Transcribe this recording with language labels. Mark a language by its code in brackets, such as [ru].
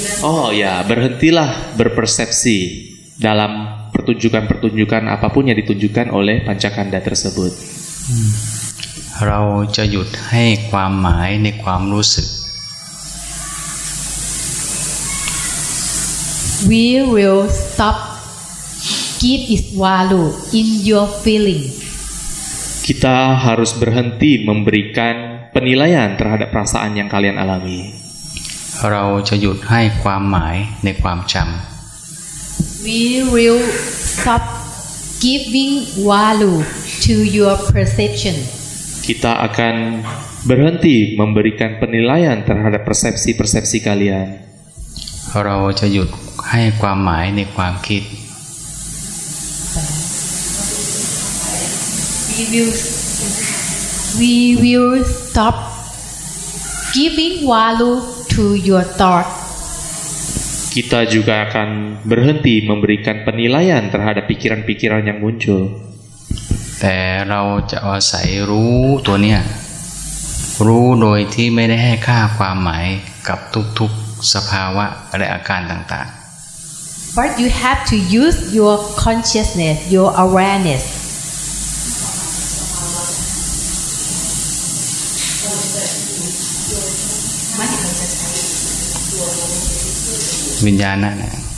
[id] Oh ya, berhentilah berpersepsi dalam pertunjukan-pertunjukan apapun yang ditunjukkan oleh Pancakanda tersebut. [th] เราจะหยุดให้ความหมายในความรู้สึก [en] We will stop give its value in your feeling. [id] kita harus berhenti memberikan penilaian terhadap perasaan yang kalian alami. [th] เราจะหยุดให้ความหมายในความจ [en] We will stop giving value to your perception. [id] Kita akan berhenti memberikan penilaian terhadap persepsi-persepsi kalian. [th] ำเราจะหยุดให้ความหมายในความคิด [en] We will stop giving value to your thought. [id] Kita juga akan berhenti memberikan penilaian terhadap pikiran-pikiran yang muncul. [th] แต่เราจะอาศัยรู้ตัวเนี้ยรู้โดยที่ไม่ได้ให้ค่าความหมายกับทุกๆสภาวะและอาการต่าง [en] But you have to use your consciousness, your awareness. [th] ๆวิญญาณนั่นแหละ